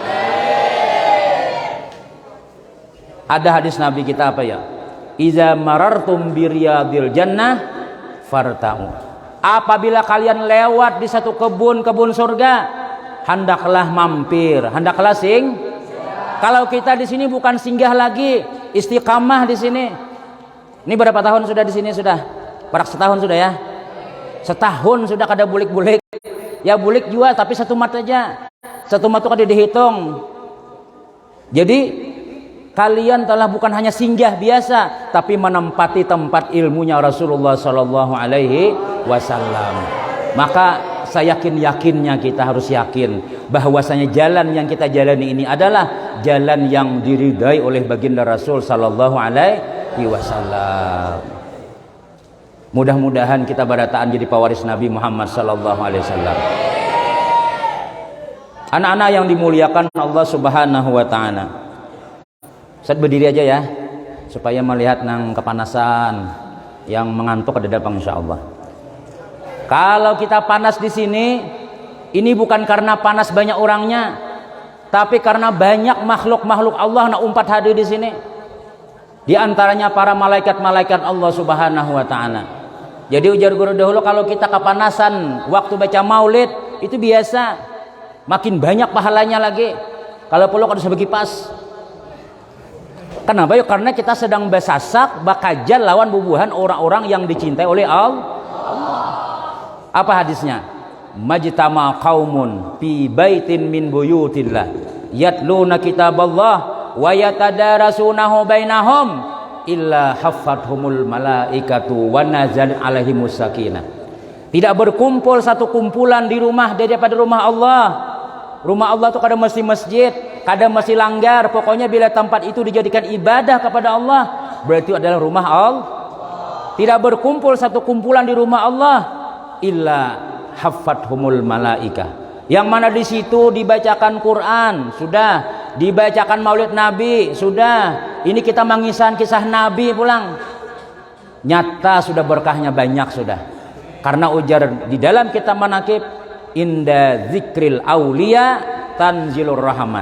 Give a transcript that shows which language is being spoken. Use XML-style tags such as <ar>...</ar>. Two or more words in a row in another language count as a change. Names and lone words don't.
<id>Ada hadis Nabi kita apa ya?</id> <ar>إذا مررتم برياض الجنة فارتعوا.</ar> <id>Apabila kalian lewat di satu kebun surga, hendaklah mampir, hendaklah Kalau kita di sini bukan singgah lagi, istiqamah di sini. Ini berapa tahun sudah di sini sudah? Parak setahun sudah ya?</id> <bjn>Setahun sudah kada bulik-bulik. Ya bulik juga tapi satu mat aja. Satu mat itu kada dihitung.</bjn> <id>Jadi kalian telah bukan hanya singgah biasa, tapi menempati tempat ilmunya Rasulullah</id> <ar>صلى الله عليه وسلم.</ar> <id>Maka saya yakinnya kita harus yakin bahwasanya jalan yang kita jalani ini adalah jalan yang diridai oleh baginda Rasul</id> <ar>صلى الله عليه وسلم.</ar> <id>Mudah-mudahan kita barataan jadi pewaris Nabi Muhammad</id> <ar>صلى الله عليه وسلم.</ar> <id>Anak-anak yang dimuliakan</id> <ar>الله سبحانه وتعالى.</ar> <id>Ustaz berdiri aja ya supaya melihat nang kepanasan yang mengantuk ada datang insyaallah. Kalau kita panas di sini, ini bukan karena panas banyak orangnya, tapi karena banyak makhluk-makhluk Allah nak umpat hadir di sini. Di antaranya para malaikat-malaikat</id> <ar>الله سبحانه وتعالى.</ar> <id>Jadi ujar guru dahulu kalau kita kepanasan waktu baca maulid itu biasa, makin banyak pahalanya lagi. Kalau perlu harus bagi pas. Kenapa? Karena kita sedang bersasak bakajal lawan bubuhan orang-orang yang dicintai oleh Allah. Apa hadisnya?</id> <ar>ما اجتمع قوم في بيت من بيوت الله يتلون كتاب الله ويتدارسونه بينهم إلا حفتهم الملائكة ونزلت عليهم السكينة.</ar> <id>Tidak berkumpul satu kumpulan di rumah daripada rumah Allah.</id> <bjn>Rumah Allah itu kada mesti masjid, kada mesti langgar.</bjn> <id>Pokoknya bila tempat itu dijadikan ibadah kepada Allah, berarti adalah rumah Allah. Tidak berkumpul satu kumpulan di rumah Allah</id> <ar>إلا حفتهم الملائكة.</ar> <id>Yang mana di situ dibacakan Quran, sudah, dibacakan Maulid Nabi, sudah. Ini kita mengisahkan kisah Nabi pulang. Nyata sudah berkahnya banyak sudah. Karena ujar di dalam kitab Manaqib,</id> <ar>عند ذكر الأولياء تنزل الرحمة.</ar>